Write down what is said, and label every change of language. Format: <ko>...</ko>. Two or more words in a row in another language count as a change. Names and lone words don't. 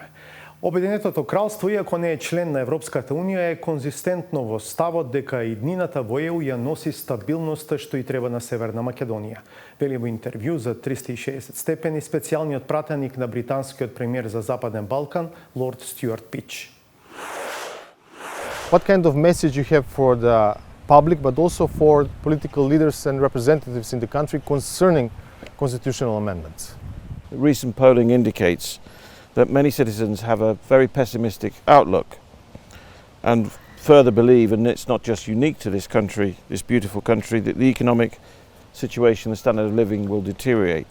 <mk>Обединетото кралство, иако не е член на Европската Унија, е конзистентно во ставот дека иднината во ЕУ ја носи стабилноста што и треба на Северна Македонија. Вели во интервју за 360 степени специјалниот пратеник на британскиот премиер за Западен Балкан, лорд Стјуарт Пич.</mk> <en>What kind of message you have for the public, but also for political leaders and representatives in the country concerning constitutional amendments? Recent polling indicates that many citizens have a very pessimistic outlook and further believe, and it's not just unique to this country, this beautiful country, that the economic situation, the standard of living will deteriorate.</en>